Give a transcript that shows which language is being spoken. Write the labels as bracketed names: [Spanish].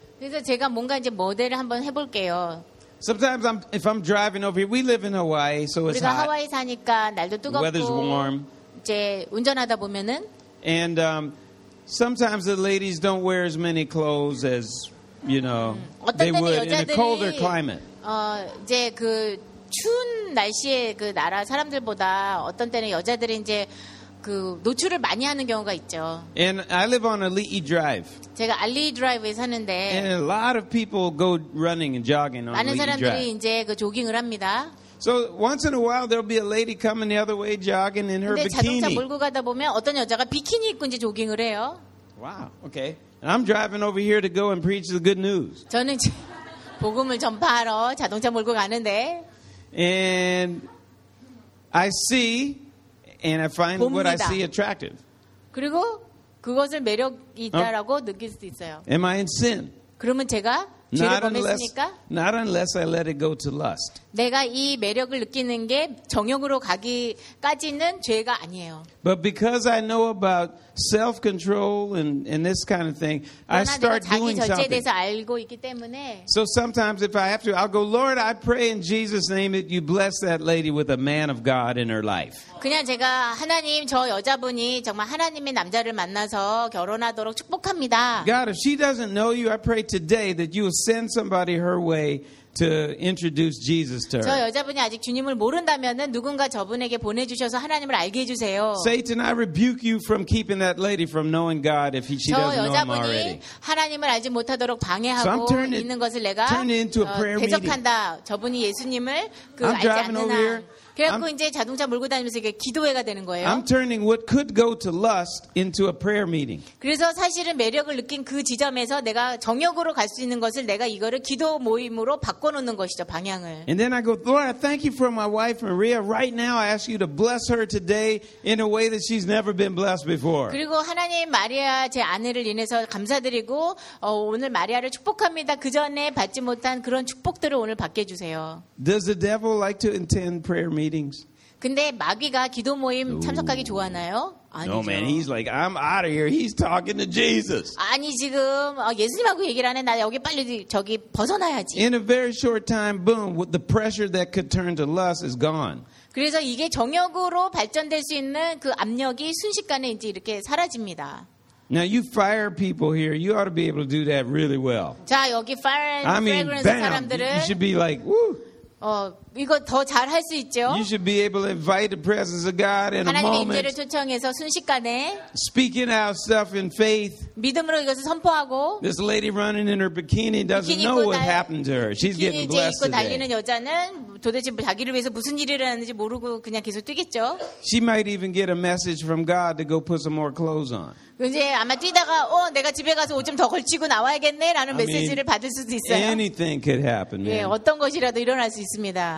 [Korean] 그래서 제가 뭔가 이제 모델을 한번 해볼게요. [English] Sometimes if I'm driving over here, we live in Hawaii, so it's hot. [Korean] 우리가 하와이 사니까 날도 뜨겁고. [English] The weather's warm. [Korean] 이제 운전하다 보면은. [English] And sometimes the ladies don't wear as many clothes as you know they would in a colder climate. [Korean] 이제 그 추운 날씨에 그 나라 사람들보다 어떤 때는 여자들이 이제 그 노출을 많이 하는 경우가 있죠. [English] And I live on Ali'i Drive. [Korean] 제가 Ali'i Drive에 사는데. [English] And a lot of people go running and jogging on Ali'i Drive. [Korean] 많은 사람들이 이제 그 조깅을 합니다. [English] So once in a while there'll be a lady coming the other way jogging in her bikini. [Korean] 근데 자동차 몰고 가다 보면 어떤 여자가 비키니 입고 이제 조깅을 해요. [English] Wow. Okay. And I'm driving over here to go and preach the good news. [Korean] 저는 복음을 전파하러 자동차 몰고 가는데. [English] And I see and I find [Korean] 봅니다. [English] What I see attractive. [Korean] 그리고 그것을 매력이 있다라고 느낄 수 있어요. [English] Am I in sin? [Korean] 그러면 제가 [English] Not unless I let it go to lust. [Korean] 내가 이 매력을 느끼는 게 정욕으로 가기까지는 죄가 아니에요. [English] But because I know about self-control and this kind of thing, I start doing something. [Korean] 자기 절제에 대해서 알고 있기 때문에. [English] So sometimes if I have to, I'll go, Lord, I pray in Jesus' name that you bless that lady with a man of God in her life. [Korean] 그냥 제가 하나님 저 여자분이 정말 하나님의 남자를 만나서 결혼하도록 축복합니다. [English] God, if she doesn't know you, I pray today that you will send somebody her way to introduce Jesus to her. [Korean] 저 여자분이 아직 주님을 모른다면은 누군가 저분에게 보내주셔서 하나님을 알게 해주세요. [English] Satan, I rebuke you from keeping that lady from knowing God if she doesn't know him already. [Korean] 저 여자분이 하나님을 알지 못하도록 방해하고 있는 것을 내가 대적한다. 저분이 예수님을 알지 않는다. 그래갖고 이제 자동차 몰고 다니면서 이게 기도회가 되는 거예요. [English] I'm turning what could go to lust into a prayer meeting. [Korean] 그래서 사실은 매력을 느낀 그 지점에서 내가 정욕으로 갈 수 있는 것을 내가 이거를 기도 모임으로 바꿔놓는 것이죠 방향을. [English] And then I go, Lord, I thank you for my wife Maria. Right now, I ask you to bless her today in a way that she's never been blessed before. [Korean] 그리고 하나님 마리아 제 아내를 인해서 감사드리고 오늘 마리아를 축복합니다. 그 전에 받지 못한 그런 축복들을 오늘 받게 해주세요. [English] Does the devil like to attend prayer meetings? [Korean] 근데 마귀가 기도 모임 참석하기 좋아하나요? 아니죠. [English] No man, he's like I'm out of here. He's talking to Jesus. [Korean] 아니 지금 예수님하고 얘기를 하네. 나 여기 빨리 저기 벗어나야지. [English] In a very short time, boom, with the pressure that could turn to lust is gone. [Korean] 그래서 이게 정욕으로 발전될 수 있는 그 압력이 순식간에 이제 이렇게 사라집니다. [English] Now you fire people here. You ought to be able to do that really well. [Korean] 자 여기 fire and fragrance 사람들은 [English] you should be like woo. [Korean] 이거 더 잘 할 수 있죠. [English] You should be able to invite the presence of God in a moment. [Korean] 하나님의 임재를 초청해서 순식간에 [English] speaking out stuff in faith. [Korean] 믿음으로 이것을 선포하고 [English] This lady running in her bikini doesn't know what happened to her. She's getting blessed. [Korean] 비키니 입고 달리는 여자는 도대체 자기를 위해서 무슨 일을 하는지 모르고 그냥 계속 뛰겠죠. [English] She might even get a message from God to go put some more clothes on. [Korean] 이제 아마 뛰다가 어 내가 집에 가서 옷 좀 더 걸치고 나와야겠네라는 메시지를 받을 수도 있어요. [English] Anything could happen. [Korean] 예, 어떤 것이라도 일어날 수 있습니다.